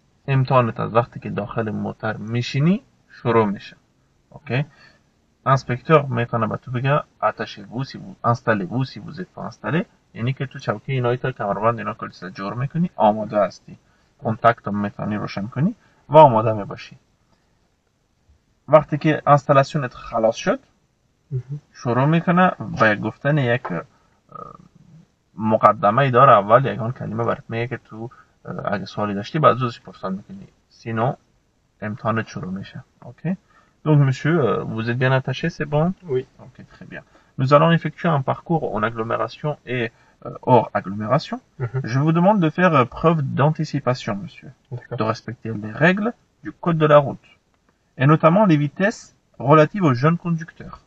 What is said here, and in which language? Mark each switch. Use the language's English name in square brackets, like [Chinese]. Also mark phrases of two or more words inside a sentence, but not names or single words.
[Persian] امتحانت از وقتی که داخل موتر میشینی شروع میشه. اوکی. انسپکتور میتونه به تو بگه [French] attachez-vous si vous installez-vous si vous êtes pas installé، [Persian] یعنی که تو چوکی اینایی تا کمربند اینا کلیسا جور میکنی، آماده هستی، کنتاکت هم میتونی روشن کنی و آماده میباشی. وقتی که انستالاسیونت خلاص شد شروع میکنه به گفتن یک مقدمه ای داره. اول یکان کلمه برات میگه که تو اگه سوالی داشتی بعد زودش پرسان میکنی، سینو امتحانت شروع میشه. اوکی. [French] Donc monsieur, vous êtes bien attaché, c'est bon? Oui. Ok, très bien. Nous allons effectuer un parcours en agglomération et hors agglomération. Je vous demande de faire preuve d'anticipation, monsieur. De respecter les règles du code de la route. Et notamment les vitesses relatives aux jeunes conducteurs.